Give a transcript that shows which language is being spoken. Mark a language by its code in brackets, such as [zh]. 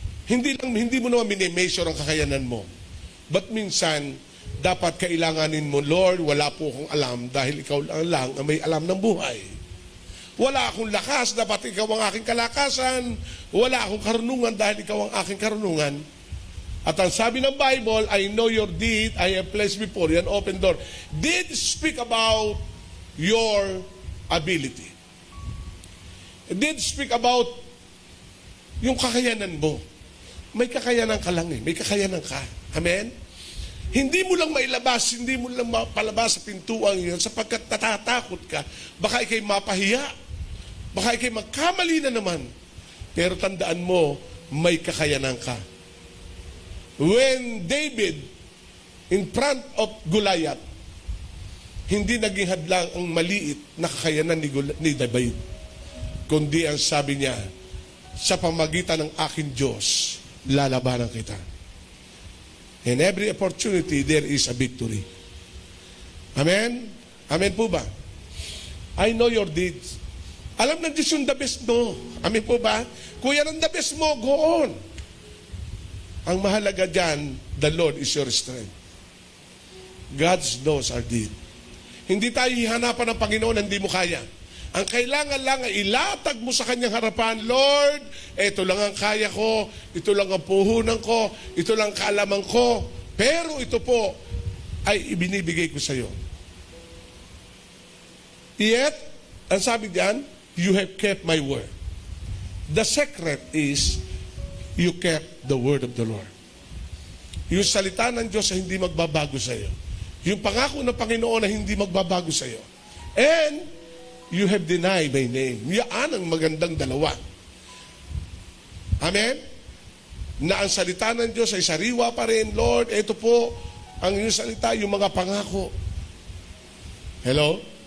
[tl] Hindi mo naman minimeasure ang kakayanan mo. But minsan, dapat kailanganin mo, Lord, wala po akong alam dahil ikaw lang ang may alam ng buhay. Wala akong lakas, dapat ikaw ang aking kalakasan. Wala akong karunungan dahil ikaw ang aking karunungan. At ang sabi ng Bible, [en] I know your deed, I have placed before you an open door. Did speak about your ability. Did speak about [tl] yung kakayanan mo. May kakayanan ka lang eh. May kakayanan ka. Amen? Hindi mo lang mailabas, hindi mo lang mapalabas sa pintuan yun sapagkat natatakot ka. Baka ikay mapahiya. Baka ikay magkamali na naman. Pero tandaan mo, may kakayanan ka. [en] When David, in front of Goliath, [tl] hindi naging hadlang ang maliit na kakayanan ni David. Kundi ang sabi niya, sa pamagitan ng aking Diyos, lalabanan kita. [en] In every opportunity, there is a victory. Amen? Amen po ba? I know your deeds. [tl] Alam ng Diyos yung the best mo. Amin po ba? Kung yan ang the best mo, [en] go on. [tl] Ang mahalaga dyan, [en] the Lord is your strength. God knows our deed. [tl] Hindi tayo hihanapan ng Panginoon na hindi mo kaya. Ang kailangan lang ay ilatag mo sa kanyang harapan, Lord, ito lang ang kaya ko, ito lang ang puhunan ko, ito lang ang kaalaman ko, pero ito po ay ibinibigay ko sa iyo. [en] Yet, [tl] ang sabi diyan, [en] you have kept my word. The secret is, you kept the word of the Lord. [tl] Yung salita ng Diyos ay hindi magbabago sa iyo. Yung pangako ng Panginoon ay hindi magbabago sa iyo. [en] And, you have denied my name. [tl] Yan ang magandang dalawa. Amen? Na ang salita ng Diyos ay sariwa pa rin. Lord, ito po, ang iyong salita, yung mga pangako. Hello?